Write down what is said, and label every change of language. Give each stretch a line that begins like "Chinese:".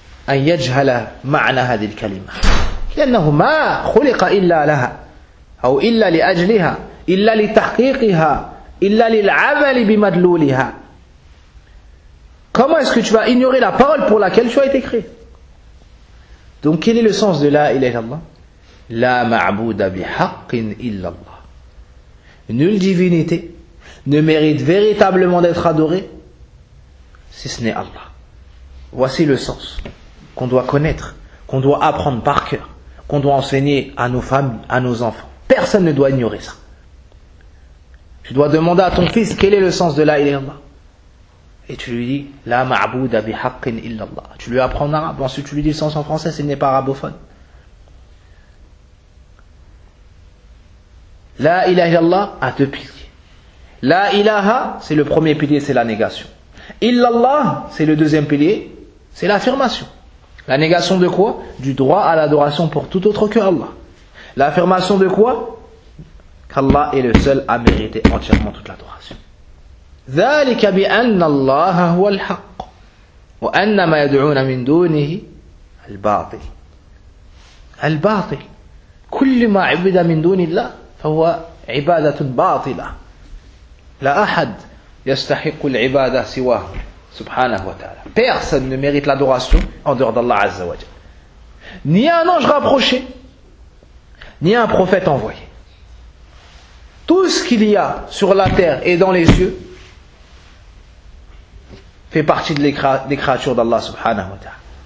Arabic: أن يجهل معنى هذه الكلمة لأنه ما خلق إلا لها أو إلا لأجلها إلا لتحقيقها إلا للعمل بمدلولها.
French: Comment est-ce que tu vas ignorer la parole pour laquelle tu as été créé? Donc quel est le sens de la ilaha illallah?
Arabic: لا معبود بحق إلا الله.
French: Nulle divinité ne mérite véritablement d'être adorée si ce n'est Allah. Voici le sens qu'on doit connaître, qu'on doit apprendre par cœur, qu'on doit enseigner à nos familles, à nos enfants. Personne ne doit ignorer ça. Tu dois demander à ton fils quel est le sens de la ilaha illallah. Et tu lui dis
Arabic: la ma'abouda bihaqqin illallah.
French: Tu lui apprends en arabe, ensuite tu lui dis le sens en français, s'il n'est pas arabophone. La ilaha illallah a deux piliers. La ilaha, c'est le premier pilier, c'est la négation. Illallah, c'est le deuxième pilier, c'est l'affirmation. La négation de quoi? Du droit à l'adoration pour tout autre que Allah. L'affirmation de quoi? Qu'Allah est le seul à mériter entièrement toute l'adoration.
Arabic: ذلك بأن الله هو الحق وأن ما يدعون من دونه الباطل الباطل كل ما عبد من دون الله فهو عبادة باطلة لا أحد يستحق العبادة سواه.
French: Subhanahu wa ta'ala. Personne ne mérite l'adoration en dehors d'Allah Azza wa Jal. Ni un ange rapproché, ni un prophète envoyé. Tout ce qu'il y a sur la terre et dans les cieux fait partie des créatures d'Allah subhanahu wa ta'ala.